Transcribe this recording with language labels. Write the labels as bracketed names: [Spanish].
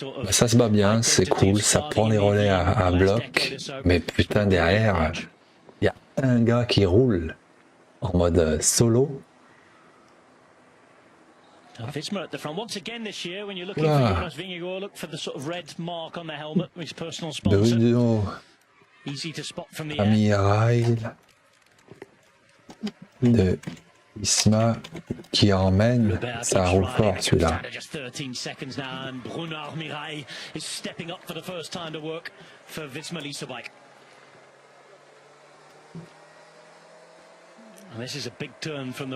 [French] Ça se bat bien, c'est cool, ça prend les relais à bloc, mais putain derrière, il y a un gars qui roule en mode solo, [English] Visma at the front once again this year. When you're looking for Jonas Vingegaard, look for the sort of red mark on the helmet, his personal sponsor. Easy to spot from the [French] Amiral de Visma qui emmène, ça roule fort celui-là. [English] Just 13 seconds now, and Bruno Amiral is stepping up for the first time to work for Visma Lease Bike. And this is a big turn from the